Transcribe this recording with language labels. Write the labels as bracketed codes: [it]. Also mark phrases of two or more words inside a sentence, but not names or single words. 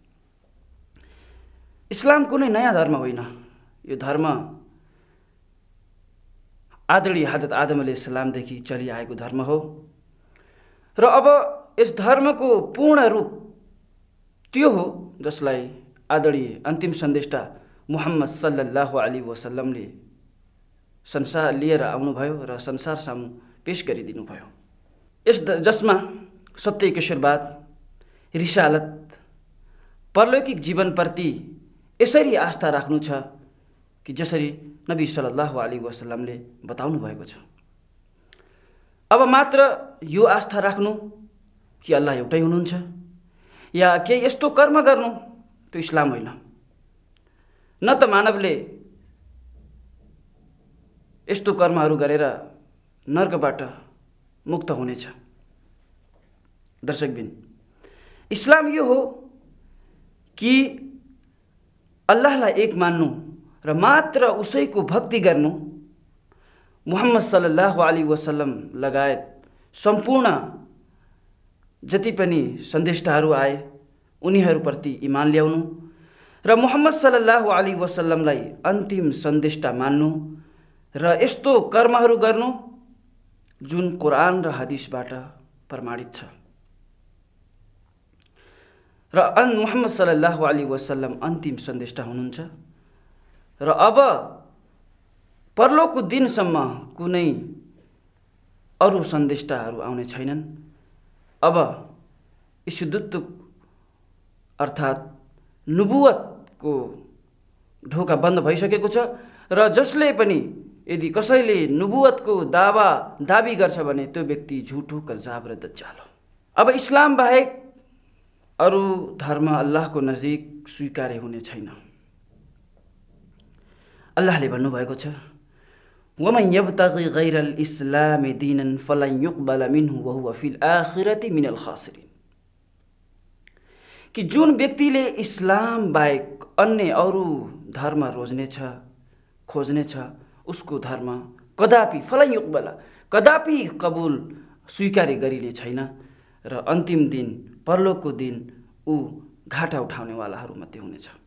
[ne] इस्लाम कुनै नयाँ धर्म होइन। यो धर्म आदरणीय हजरत आदम अलैहिस्सलामदेखि चलिआएको धर्म हो र अब यस धर्मको पूर्ण रूप त्यो हो जसलाई आदरणीय अन्तिम सन्देष्टा मुहम्मद [ar] صلى الله عليه وسلم [ne] संसार लिएर आउनुभयो र संसार सामु पेश गरिदिनु भयो। जसमा सत्य ईश्वरवाद, रिसालत, परलौकिक जीवनप्रति यसरी आस्था राख्नु छ कि जसरी नबी [ar] صلى الله عليه وسلم [ne] बताउनु भएको छ। अब मात्र यो आस्था राख्नु कि अल्लाह एउटै हुनुहुन्छ या केही यस्तो कर्म गर्नु, त्यो इस्लाम होइन। न त मानवले यस्तो कर्महरू गरेर नर्कबाट मुक्त हुनेछ। दर्शकबिन, इस्लाम यो हो कि अल्लाहलाई एक मान्नु र मात्र उसैको भक्ति गर्नु। मुहम्मद [ar] صلى الله عليه وسلم [ne] लगायत सम्पूर्ण जति पनि सन्देष्टाहरू आए उनीहरूप्रति इमान ल्याउनु र मुहम्मद [ar] صلى الله عليه وسلم [ne] अन्तिम सन्देष्टा मान्नु र यस्तो कर्महरू गर्नु जुन कुरान र हदिसबाट प्रमाणित छ। र मुहम्मद [ar] صلى الله عليه وسلم [ne] अन्तिम सन्देष्टा हुनुहुन्छ र अब परलोकको दिनसम्म कुनै अरू सन्देष्टाहरू आउने छैनन्। अब ईशुदूत अर्थात् नुबुवतको ढोका बन्द भइसकेको छ र जसले पनि यदि कसैले नुबुवतको दाबी गर्छ भने त्यो व्यक्ति झुठो कज्जाब र दज्जाल हो। अब इस्लाम बाहेक अरू धर्म अल्लाहको नजिक स्वीकार्य हुने छैन। अल्लाहले भन्नुभएको छ [ar] ومن يبتغ غير الإسلام دينا فلن يقبل منه وهو في الآخرة من الخاسرين, [ne] कि जुन व्यक्तिले इस्लाम बाहेक अन्य अरू धर्म खोज्नेछ उसको धर्म कदापि [ar] فلن يقبل [ne] कदापि कबुल स्वीकार्य गरिने छैन र अन्तिम दिन परलोकको दिन ऊ घाटा उठाउनेवालाहरू मध्ये हुनेछ।